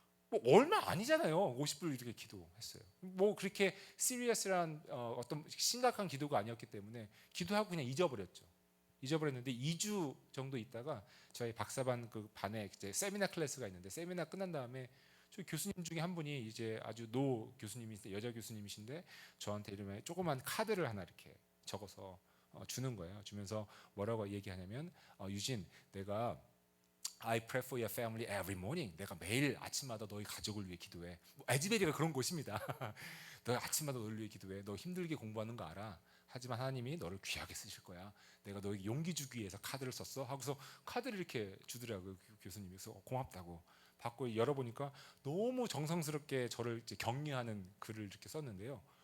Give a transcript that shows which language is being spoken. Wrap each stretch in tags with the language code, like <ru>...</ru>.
<ko>뭐 얼마 아니잖아요. 50불 이렇게 기도했어요. 뭐 그렇게 시리어스한 어떤 심각한 기도가 아니었기 때문에 기도하고 그냥 잊어버렸는데 2주 정도 있다가 저희 박사반 그 반에 이제 세미나 클래스가 있는데 세미나 끝난 다음에 저희 교수님 중에 한 분이 이제 아주 노 교수님이신데 여자 교수님이신데 저한테 이름에 조그만 카드를 하나 이렇게 적어서 주는 거예요. 주면서 뭐라고 얘기하냐면 유진 내가</ko> <en>I pray for your family every morning.</en> <ko>내가 매일 아침마다 너희 가족을 위해 기도해. 에즈베리가 그런 곳입니다. 너 아침마다 너를 위해 기도해. 너 힘들게 공부하는 거 알아. 하지만 하나님이 너를 귀하게 쓰실 거야. 내가 너에게 용기 주기 위해서 카드를 썼어. 하고서 카드를 이렇게 주더라고요. 교수님이. 그래서 고맙다고 받고 열어보니까 너무 정성스럽게 저를 이제 격려하는 글을 이렇게 썼는데요.</ko>